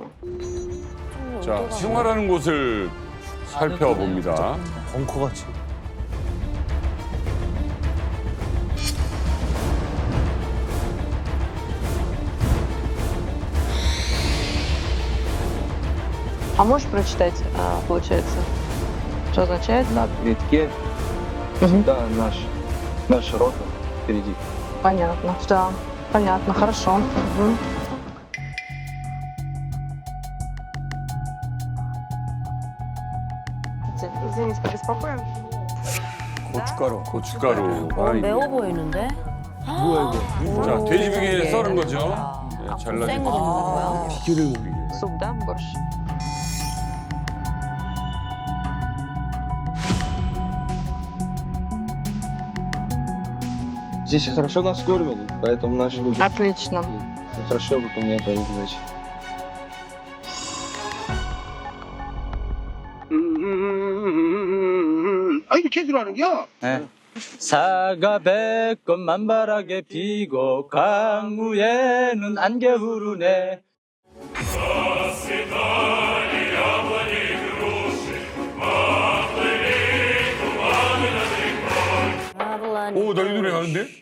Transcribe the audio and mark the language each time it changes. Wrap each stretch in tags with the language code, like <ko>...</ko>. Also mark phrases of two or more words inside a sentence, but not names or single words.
<ko>자, 생활하는 곳을 살펴봅니다. 벙커같이.</ko> <ru>А можешь прочитать, получается, что означает? На передке всегда наш рота впереди. Понятно, да, понятно, хорошо. Мгм. Извините, побеспокоим.</ru> <ko>고춧가루. 고춧가루가 있네. 매워 보이는데? 자, 돼지비계 썰은 거죠. 네, 잘라진 생으로 거. 먹는 거야?</ko> <ru>Суп, да, борщ? Здесь хорошо нас кормят, поэтому наши люди Отлично. хорошо выполняют свои задачи.</ru> <ko>아, 이거 제대로 하는 겨? 사가 백건 만발하게 피고 강무에는 안개 흐르네. 오, 나 이 노래 아는데?</ko>